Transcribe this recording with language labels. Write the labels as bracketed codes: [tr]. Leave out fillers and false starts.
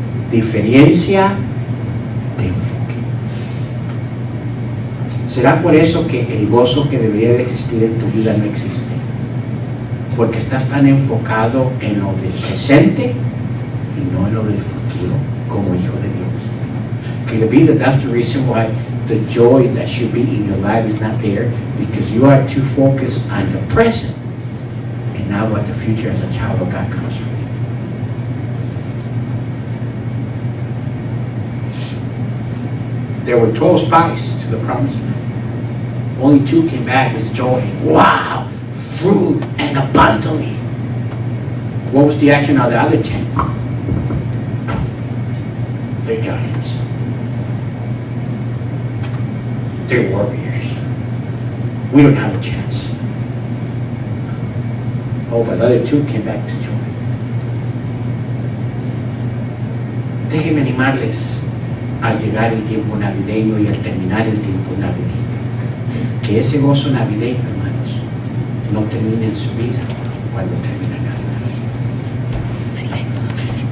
[es] Diferencia de enfoque. ¿Será por eso que el gozo que debería de existir en tu vida no existe? Porque estás tan enfocado en lo del presente y no en lo del futuro como hijo de Dios. [en] Could it be that that's the reason why the joy that should be in your life is not there? Because you are too focused on the present and not what the future as a child of God comes from. There were 12 spies to the promised land. Only 2 came back with joy. Wow! Fruit and abundantly. What was the action of the other 10? They're giants. They're warriors. We don't have a chance. Oh, but the other 2 came back with joy. [es] Déjenme animarles al llegar el tiempo navideño y al terminar el tiempo navideño. Que ese gozo navideño, hermanos, no termine en su vida cuando termina Navidad.